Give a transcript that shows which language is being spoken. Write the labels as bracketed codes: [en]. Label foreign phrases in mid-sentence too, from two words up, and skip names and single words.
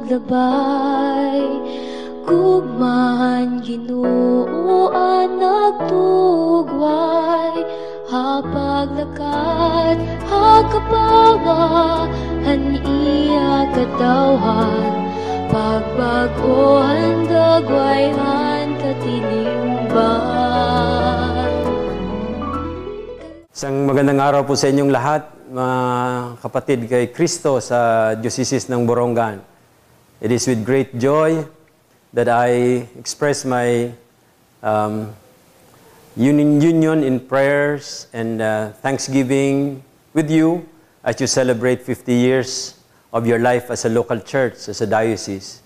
[war] gabay, gugman Ginoo nagtugway, hapaglakat hakapawa han iya katawhan, pagbagohan dagwayhan katilingban. [tl] Isang magandang araw po sa inyong lahat, mga kapatid kay Kristo sa Diocese ng Borongan. [en] It is with great joy that I express my union in prayers and thanksgiving with you as you celebrate 50 years of your life as a local church, as a diocese.